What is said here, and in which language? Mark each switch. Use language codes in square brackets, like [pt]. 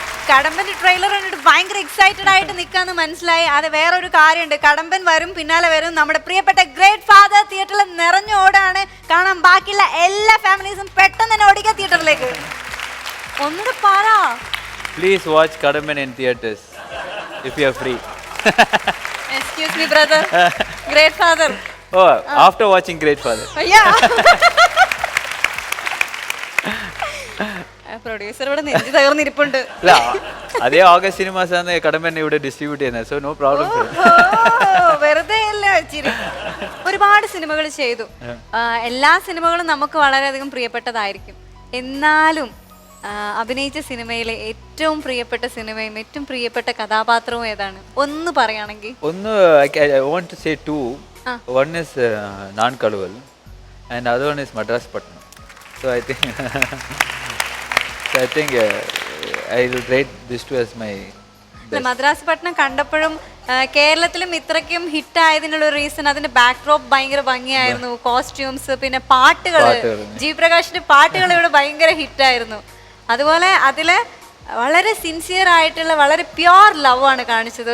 [ml] കടമ്പന്റെ trailer കണ്ടിട്ട് ഭയങ്കര excited ആയിട്ട് നിൽക്കാന്ന് മനസ്സിലായി. അത് വേറൊരു കാര്യമുണ്ട്, കടമ്പൻ വരും, പിന്നാലെ വരും നമ്മുടെ പ്രിയപ്പെട്ട ഗ്രേറ്റ് ഫാദർ. തിയേറ്ററിൽ നിറഞ്ഞോടാണ് കാണാൻ. ബാക്കിയുള്ള എല്ലാ ഫാമിലീസും പെട്ടെന്ന് തന്നെ ഓടിക്കുക തിയേറ്ററിലേക്ക്. ഒന്നുകൂടെ പറ. [en] Please watch Kadamban in theaters if you are free. Excuse me, brother. Great father. Oh, after watching Great Father. Yeah. [ml] Producer ഇവിടെ നെഞ്ചി തകർന്നിരിപ്പുണ്ട്. അല്ല, അതേ ഓഗസ്റ്റ് സിനിമാസ് ആണ് കടമ്പൻ ഇവിടെ ഡിസ്ട്രിബ്യൂട്ട് ചെയ്യുന്നത്. [en] So no problem. [ml] വെറുതെ അല്ല, ഒരുപാട് സിനിമകൾ ചെയ്തു. എല്ലാ സിനിമകളും നമുക്ക് വളരെയധികം പ്രിയപ്പെട്ടതായിരിക്കും. എന്നാലും അഭിനയിച്ച സിനിമയിലെ ഏറ്റവും പ്രിയപ്പെട്ട സിനിമയും ഏറ്റവും പ്രിയപ്പെട്ട കഥാപാത്രവും ഏതാണ്? ഒന്ന് പറയുകയാണെങ്കിൽ. ഒന്ന് [en] I want to say two. One is Naan Kaluval and other one is Madras Patnam. So I think I will rate these two as my best. [ml] Madras പട്ടണം കണ്ടപ്പോഴും കേരളത്തിലും ഇത്രയ്ക്കും ഹിറ്റ് ആയതിനുള്ള റീസൺ അതിന്റെ ബാക്ക്ഡ്രോപ്പ് ഭയങ്കര ഭംഗിയായിരുന്നു, കോസ്റ്റ്യൂംസ്, പിന്നെ പാട്ടുകൾ. ജി പ്രകാശിന്റെ പാട്ടുകൾ ഇവിടെ ഭയങ്കര ഹിറ്റായിരുന്നു. അതുപോലെ അതില് വളരെ സിൻസിയർ ആയിട്ടുള്ള വളരെ പ്യോർ ലവ് ആണ് കാണിച്ചത്.